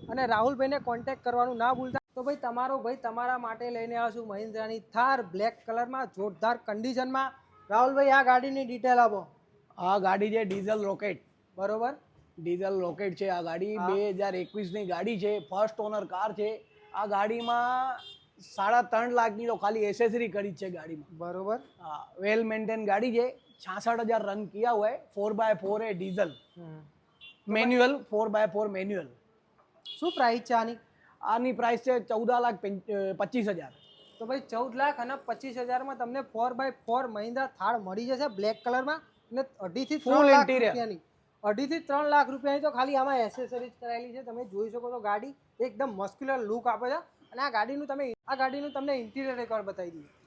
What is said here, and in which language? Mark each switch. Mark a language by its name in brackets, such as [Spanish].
[Gujarati] અને રાહુલભાઈને કોન્ટેક્ટ કરવાનું ના ભૂલતા. તો ભાઈ તમારા માટે લઈને આવ્યો છું મહિન્દ્રાની થાર બ્લેક કલરમાં જોરદાર કન્ડિશનમાં. રાહુલભાઈ આ ગાડીની ડિટેલ આપો. આ ગાડી છે ડીઝલ રોકેટ. બરોબર ડીઝલ રોકેટ છે આ ગાડી, 2021ની ગાડી છે, ફર્સ્ટ ઓનર કાર છે. આ ગાડીમાં 3.5 લાખની તો ખાલી એસેસરી કરી છે ગાડીમાં. બરોબર [Hindi] हाँ वेल मेंटेन गाड़ी है, 66,000 रन किया हुआ है, 4x4 है डीजल मैनुअल, 4x4 मैनुअल. [Gujarati] શું પ્રાઇસ છે આની? આની પ્રાઇસ છે 14,25,000. તો ભાઈ 14,25,000માં તમને 4x4 મહિન્દ્રા થાર મળી જશે બ્લેક કલરમાં. અને 2.5 થી 3 [English] Full [Gujarati] લાખ [English] interior. [Gujarati] રૂપિયાની 2.5 થી 3 લાખ રૂપિયાની તો ખાલી આમાં એસેસરીઝ કરાયેલી છે. તમે જોઈ શકો છો ગાડી એકદમ મસ્ક્યુલર લુક આપે છે. અને આ ગાડીનું તમને ઇન્ટિરિયર એકવાર બતાવી દઈએ.